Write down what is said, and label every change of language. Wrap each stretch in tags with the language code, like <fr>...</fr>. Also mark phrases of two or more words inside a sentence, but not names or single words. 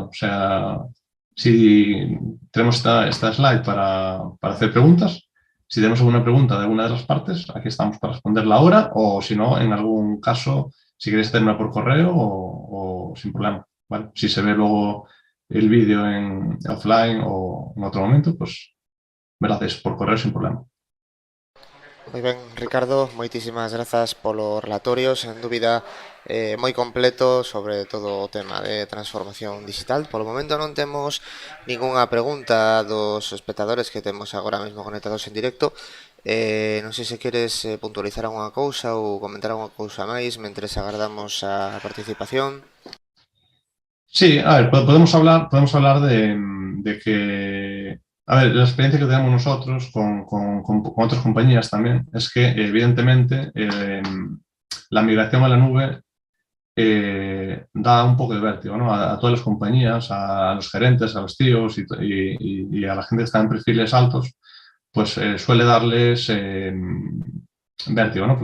<es>O sea, si tenemos esta slide para hacer preguntas, si tenemos alguna pregunta de alguna de las partes, aquí estamos para responderla ahora, o si no, en algún caso, si queréis hacerla por correo o sin problema. ¿Vale? Si se ve luego el vídeo en offline o en otro momento, pues me lo hacéis por correo sin problema.</es> <gl>Moi ben, Ricardo, moitísimas grazas polo relatorio, sen dúbida moi completo sobre todo o tema de transformación digital. Polo momento non temos ningunha pregunta dos espectadores que temos agora mesmo conectados en directo. Non sei se queres puntualizar alguna cousa ou comentar alguna cousa máis mentres agardamos a participación.</gl> <es>Sí, a ver, podemos hablar de que, a ver, la experiencia que tenemos nosotros con otras compañías también es que, evidentemente, la migración a la nube da un poco de vértigo, ¿no? A todas las compañías, a los gerentes, a los tíos y a la gente que está en perfiles altos, pues suele darles vértigo, ¿no?</es>